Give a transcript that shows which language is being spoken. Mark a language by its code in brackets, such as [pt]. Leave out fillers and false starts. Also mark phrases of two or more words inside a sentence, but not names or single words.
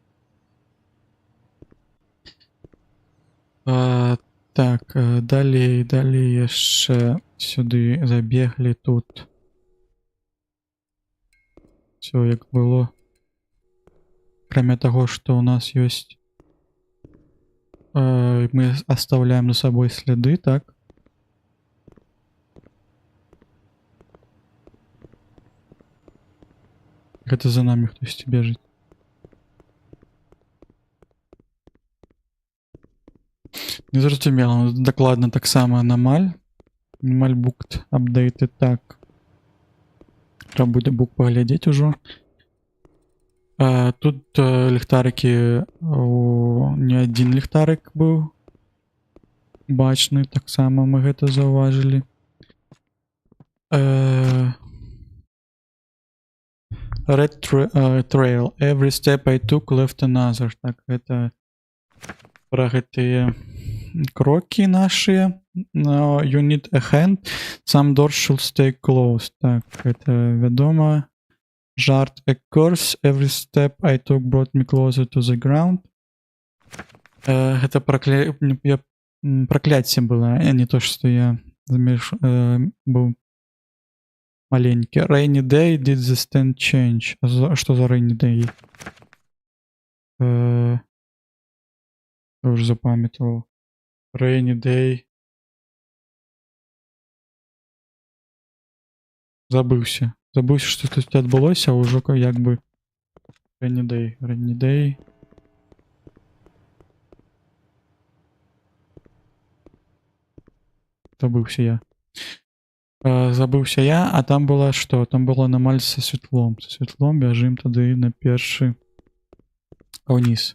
[be] Так, далей яшчэ сюды забеглі тут. [ru] Всё як было. [be] Акрамя таго, што ў нас ёсць, [ru] мы оставляем за собой следы, так? [be] Гэта за нами хтосьці бежыць. Незразумела, дакладна таксама аномаль. [en] Аномаль booked updated, [be] так. Трэба будзе бук паглядзець ужо. Тут ліхтарыкі, не адзін ліхтарык быў бачны, таксама мы гэта заўважылі. [en] Red trail. Every step I took left another. [be] Так, гэта пра гэтыя крокі нашыя. [en] You need a hand. Some doors should stay closed. [be] Так, гэта вядома. Жарт. [en] A curse. Every step I took brought me closer to the ground. [be] Гэта пракляцце было, а не то, што я быў маленькі. [en] Rainy day. Did the stand change? [be] Што за [en] rainy day? [ru] Я уже запамятовал. [en] Rainy day. [be] Забыўся, што тут адбылося, а ўжо як бы [en] rainy day. [be] Забыўся я, а там была што? Там была аномаль са святлом. Са святлом бяжым тады на першы ўніз.